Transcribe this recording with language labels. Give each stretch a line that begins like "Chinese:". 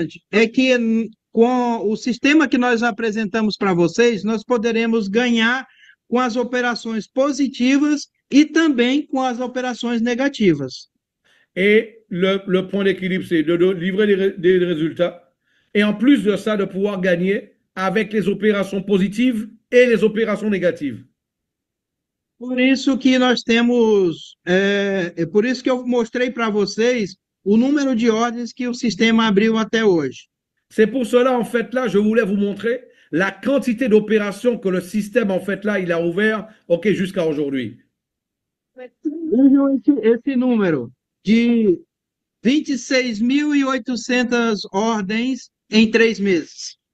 Portuguese: é que com o sistema que nós apresentamos para vocês, nós poderemos ganhar com as operações positivas e também com as operações negativas.
French: Et le point d'équilibre, c'est de livrer des résultats. Et en plus de ça, de pouvoir gagner avec les opérations positives et les opérations négatives.
Portuguese: Por isso que nós temos, por isso que eu mostrei para vocês o número de ordens que o sistema abriu até hoje.
French: C'est pour cela, en fait, là, je voulais vous montrer la quantité d'opérations que le système, en fait, là, il a ouvert, OK, jusqu'à aujourd'hui.
Portuguese: Vejam esse número de 26.800 ordens em 3 meses.